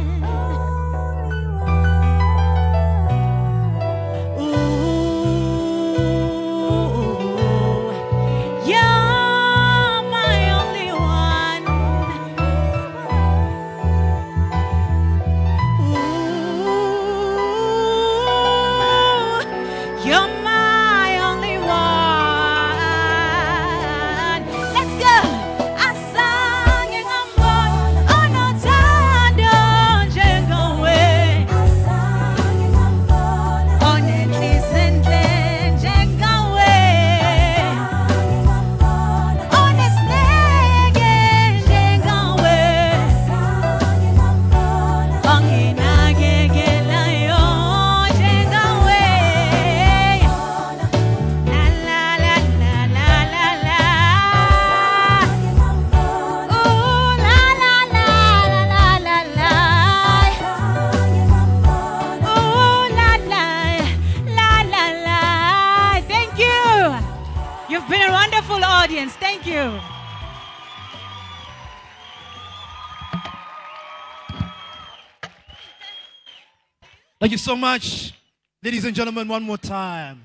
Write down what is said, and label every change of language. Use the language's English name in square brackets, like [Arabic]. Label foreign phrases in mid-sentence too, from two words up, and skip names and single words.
[English] Ooh, you're my only one. Ooh, you're my only one. Let's go. [Zulu] Asang ngambon onothando njengawe. Onenhliziyo njengawe. Onesineke njengawe. Onginakekelayo njengawe. La la la la la la la. Ooh, la la la la la la la. Ooh, la la la la la. [English] Thank you. You've been a wonderful audience. Thank you. Thank you so much. Ladies and gentlemen, one more time.